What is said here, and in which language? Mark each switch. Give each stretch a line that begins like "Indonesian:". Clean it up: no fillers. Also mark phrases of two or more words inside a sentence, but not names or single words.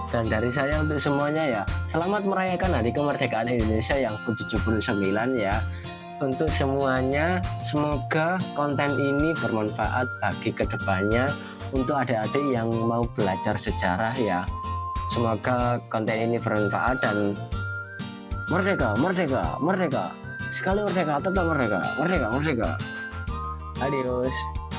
Indonesian: Dan dari saya untuk semuanya ya, selamat merayakan Hari Kemerdekaan Indonesia yang ke-79 ya. Untuk semuanya, semoga konten ini bermanfaat bagi kedepannya untuk adik-adik yang mau belajar sejarah ya. Semoga konten ini bermanfaat dan merdeka, merdeka, merdeka. Sekali merdeka, tetap merdeka, merdeka, merdeka. Adios.